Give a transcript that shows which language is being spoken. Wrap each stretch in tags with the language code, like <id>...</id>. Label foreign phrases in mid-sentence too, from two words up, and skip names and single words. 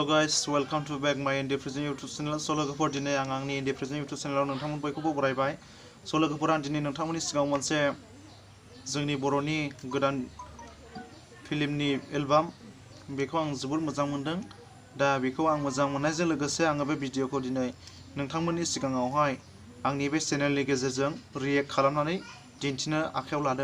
<en>guys, welcome to back my Indie Prison YouTube channel.</en> <brx>So लोगोफोर दिनै आं आंनि Indie Prison YouTube channel आव नोंथांमोन बयखौबो बरायबाय. So लोगोफोर आं दिनै नोंथांमोननि सिगाङाव मोनसे जोंनि बर'नि गोदान फिल्मनि एलबाम बेखौ आं जोबोर मोजां मोनदों. दा बेखौ आं मोजां मोननायजों लोगोसे आङो बे भिडिअखौ दिनै नोंथांमोननि सिगाङावहाय आंनि बे चेनेलनि गेजेरजों रिएक्ट खालामनानै दिन्थिनो आखायाव लादों.</brx>